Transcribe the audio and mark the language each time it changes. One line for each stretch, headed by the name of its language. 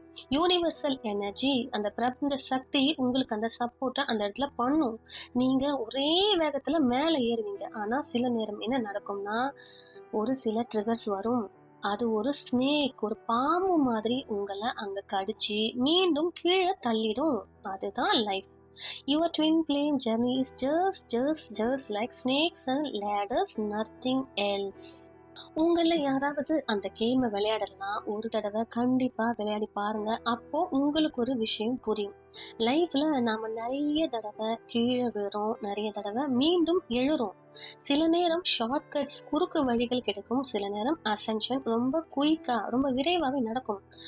Tamil: Universal energy, அந்த பிரபஞ்ச சக்தி உங்களுக்கு அந்த சப்போர்ட்டை அந்த இடத்துல பண்ணும். நீங்க ஒரே வேகத்துல மேல ஏறுவீங்க. ஆனா சில நேரம் என்ன நடக்கும்னா, ஒரு சில ட்ரிகர்ஸ் வரும். அது ஒரு ஸ்னேக், ஒரு பாம்பு மாதிரி உங்களை அங்க கடிச்சு மீண்டும் கீழே தள்ளிடும். அதுதான் life.
English: Your twin flame journey is just like snakes and ladders, nothing else.
Tamil: உங்கள யாராவது அந்த கேமை விளையாடலனா ஒரு தடவை கண்டிப்பா விளையாடி பாருங்க. அப்போ உங்களுக்கு ஒரு விஷயம் புரியும். லைஃப்ல நாம நிறைய தடவை கீழே விழுறோம், நிறைய தடவை மீண்டும் எழுறோம். சில நேரம் ஷார்ட்கட்ஸ், குறுக்கு வழிகள் கிடைக்கும், சில நேரம் அசென்ஷன் ரொம்ப குயிக்கா, ரொம்ப விரைவாக நடக்கும்.